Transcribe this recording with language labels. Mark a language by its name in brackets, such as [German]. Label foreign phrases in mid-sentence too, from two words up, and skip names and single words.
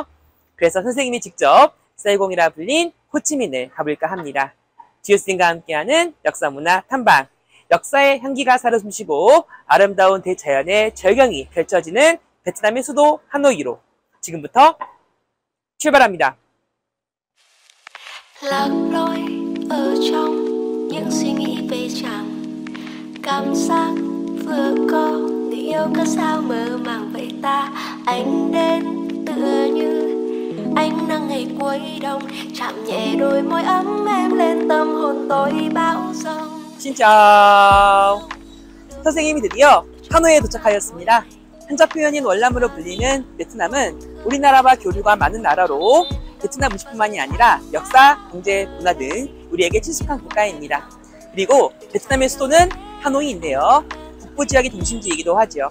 [Korean] 그래서 선생님이 직접 사이공이라 불린 호치민을 가볼까 합니다. 지우쌤과 함께하는 역사문화 탐방, 역사의 향기가 살아 숨쉬고 아름다운 대자연의 절경이 펼쳐지는 베트남의 수도 하노이로 지금부터 출발합니다. [Vietnamese] Lạc lối ở trong những suy nghĩ về chàng, cảm giác vừa có người yêu cớ sao mơ màng vậy ta. Anh đến tựa như ánh nắng ngày cuối đông, chạm nhẹ đôi môi ấm em lên tâm hồn tôi bão giông. Xin chào. [Korean] 선생님이 드디어 하노이에 도착하였습니다. 한자 표현인 월남으로 불리는 베트남은 우리나라와 교류가 많은 나라로 베트남 음식뿐만이 아니라 역사, 경제, 문화 등 우리에게 친숙한 국가입니다. 그리고 베트남의 수도는 하노이인데요. 북부 지역의 중심지이기도 하죠.